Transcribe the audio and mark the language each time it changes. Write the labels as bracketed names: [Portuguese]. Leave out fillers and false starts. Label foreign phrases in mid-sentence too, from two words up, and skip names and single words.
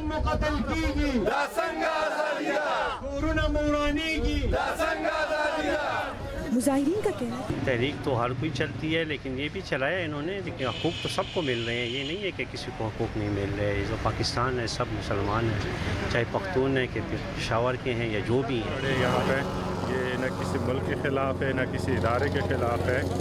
[Pashto] قتل کیږي دا څنګه ازادي ده کورونه مورانیږي دا څنګه ازادي ده. [Urdu] مظاہرین کا کہنا ہے تحریک تو ہر کوئی چلتی ہے لیکن یہ بھی چلایا انہوں نے، لیکن حقوق تو سب کو مل رہے ہیں، یہ نہیں ہے کہ کسی کو حقوق نہیں مل رہے. یہ جو پاکستان ہے سب مسلمان ہیں، چاہے پختون ہیں کہ پشاور کے ہیں یا جو بھی ہیں. یہاں پہ یہ نہ کسی ملک کے خلاف ہے نہ کسی ادارے کے خلاف ہے.